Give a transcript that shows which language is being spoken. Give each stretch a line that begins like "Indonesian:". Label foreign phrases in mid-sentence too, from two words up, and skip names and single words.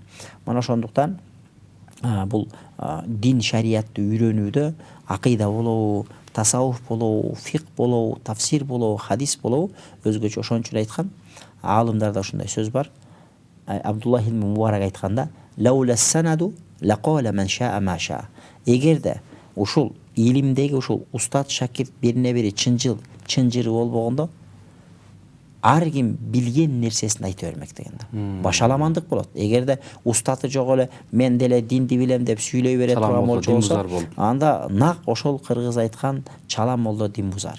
Kyrgyz: Мына ошондуктан бул дин шариятты үйрөнүүдө акыйда болобу, тасауф болобу, фик болобу, тафсир болобу, хадис болобу өзгөчө. Ошон үчүн айткан, аалымдарда ушундай сөз бар. Абдуллах ибн Мубарак айтканда,
Arabic: لولا الإسناد لقال من شاء ما شاء.
Kyrgyz: Эгерде ушул илимдеги ушул устат шакирт бирине бири чынжыры болбогондо, ар ким билген нерсесин айта бермек деген да. Башаламандык болот. Эгерде устаты жок эле мен деле динди билем деп сүйлөй бере турган болсо, анда нак ошол кыргыз айткан чала молдо дин бузар.